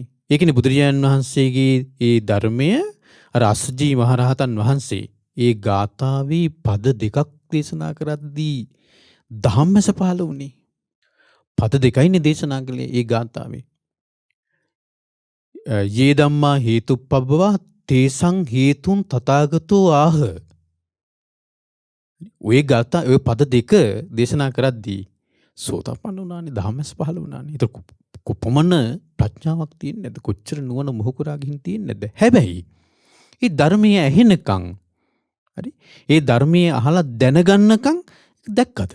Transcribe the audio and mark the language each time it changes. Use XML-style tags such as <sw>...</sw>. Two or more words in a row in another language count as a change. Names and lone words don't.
<si>ඒකනේ බුදුරජාණන් වහන්සේගේ ඒ ධර්මය අර අස්සජී මහරහතන් වහන්සේ ඒ ගාථාවේ පද දෙකක් දේශනා කරද්දී ධම්මස පහළ වුණේ. පද දෙකයිනේ දේශනා කළේ ඒ ගාථාවේ.</si> <pi>යේ ධම්මා හේතුප්පබ්බවා තේසං හේතුන් තථාගතෝ ආහ.</pi> <si>ඔය ගාථා ඔය පද දෙක දේශනා කරද්දී සෝතාපන්න වුණානේ ධම්මස පහළ වුණානේ. ඒක කොපමණ ප්‍රඥාවක් තියෙන්නේ නැද්ද? කොච්චර නුවණ මොහුකුරා ගිහින් තියෙන්නේ නැද්ද? හැබැයි මේ ධර්මයේ ඇහෙනකන් හරි ඒ ධර්මයේ අහලා දැනගන්නකන් දැක්කද?</si>